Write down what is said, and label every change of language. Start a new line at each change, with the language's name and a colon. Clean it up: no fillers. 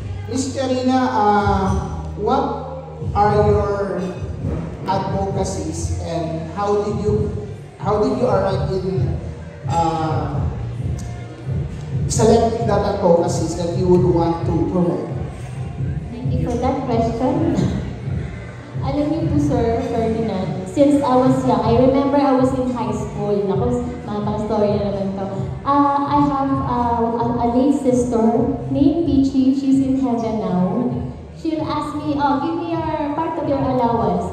English: Miss Jarina, what are your advocacies and how did you arrive in selecting that advocacies that you would want to promote? Thank you for that question.
Filipino: Alam niyo po,
English: Sir Ferdinand, since I was young, I remember I was in high school.
Filipino: Naku, mga story na naman to.
English: I have a late sister named Peachy. She's in heaven now. She'll ask me, give me part of your allowance.